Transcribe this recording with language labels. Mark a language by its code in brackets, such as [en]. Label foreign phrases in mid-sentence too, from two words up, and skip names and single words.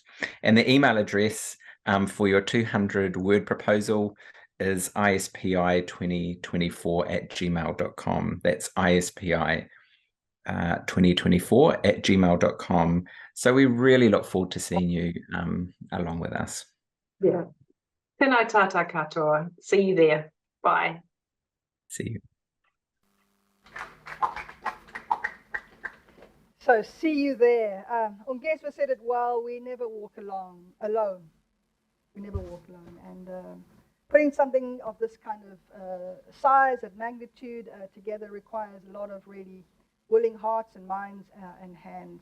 [en] And the email address for your 200 word proposal is ispi2024@gmail.com. That's ispi2024@gmail.com. So we really look forward to seeing you along with us. Yeah. [mi] Tēnā tātou katoa. [en] See you there. Bye. See you. So see you there. Ungeswa said it well, we never walk alone. We never walk alone. And putting something of this kind of size and magnitude together requires a lot of really willing hearts and minds and hands.